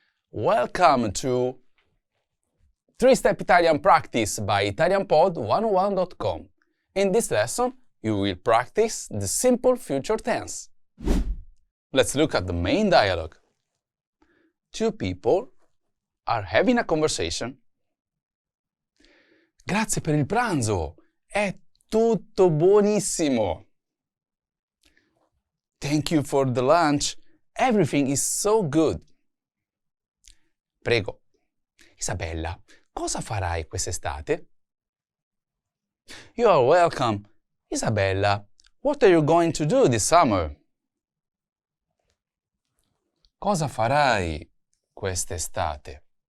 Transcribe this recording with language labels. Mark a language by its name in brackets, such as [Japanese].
[English] Welcome to 3-Step Italian Practice by ItalianPod101.com. In this lesson, you will practice the simple future tense. Let's look at the main dialogue. Two people are having a conversation. [Italian] Grazie per il pranzo, è tutto buonissimo. [English] Thank you for the lunch, everything is so good. [Italian] Prego, Isabella, cosa farai quest'estate? [English] You are welcome. Isabella, what are you going to do this summer? [Italian] Cosa farai quest'estate?